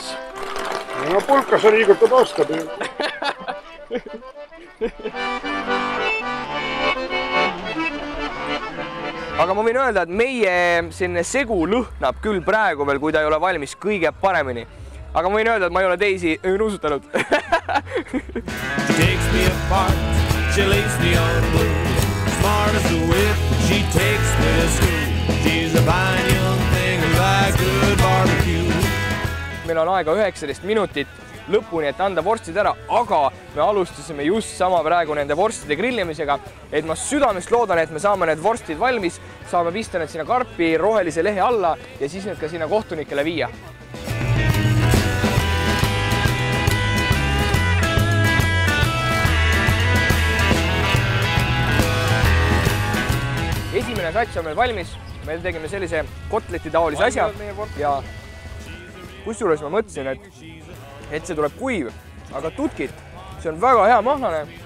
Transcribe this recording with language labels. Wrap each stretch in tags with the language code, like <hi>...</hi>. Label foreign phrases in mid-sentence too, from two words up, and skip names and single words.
<et>No pulka sa liigutad oskad. Aga ma võin öelda, et meie selline segu lõhnab küll praegu veel, kui ta ei ole valmis kõige paremini. Aga ma võin öelda, et ma ei ole teisi nuusutanud.</et> <en>She lays me on blue. Smart as a whip, she takes me to school. She's a fine young thing who likes good barbecue.</en> <et>meil on aega 19 minutit lõpuni, et anda vorstid ära, aga me alustasime just sama praegu nende vorstide grillimisega, et ma südamest loodan, et me saame need vorstid valmis, saame pista need sinna karpi rohelise lehe alla ja siis need ka sinna kohtunikele viia. Esimene sats on meil valmis, me tegime sellise kotleti taolise asja ja kusjuures ma mõtlesin, et see tuleb kuiv, aga tutkit, see on väga hea mahlane.</et>